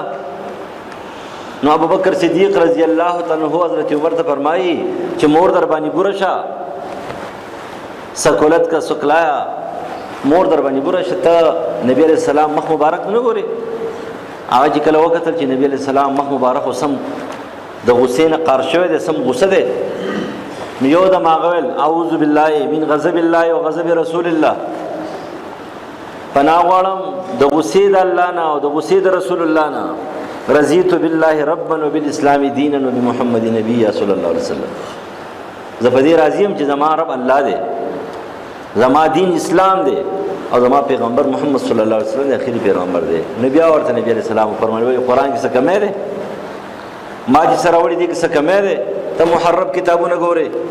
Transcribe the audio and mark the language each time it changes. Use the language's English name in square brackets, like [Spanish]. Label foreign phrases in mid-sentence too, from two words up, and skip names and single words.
[Pashto] نو ابو بکر صدیق [Arabic] رضی الله تعالی عنہ [Pashto] حضرت عمر ته فرمایي چې مور در باندې ګورشه، سکولت کا سکلایا، مور در باندې ګورشه، ته نبی [Arabic] علیہ السلام [Pashto] مخ مبارک نه ګوري. هغه چې کله وکتل چې نبی [Arabic] علیہ السلام [Pashto] مخ مبارک وسم د غصې نه قار شوی دی، سم غصه دی، نو یو د ماغول [Arabic] اعوذ بالله من غضب الله و غضب رسول الله، [Pashto] پناه غواړم د غصې د الله نه او د غصې د رسول الله نه. [Arabic] رضیت بالله ربا وبالاسلام دینا وبمحمد نبی صلی الله علیه وسلم. [Pashto] زه په دې راضی یم چې زما رب الله دی، زما دین اسلام دی، او زما پیغمبر محمد [Arabic] صلی الله علیه وسلم [Pashto] اخیری پیغمبر دی. نبی ورته نبی [Arabic] علیہ السلام [Pashto] فرمایي قرآن کې څه کمی دی، ما چې سره وړي دي کې څه کمی دی، ته محرف کتابونه ګورې.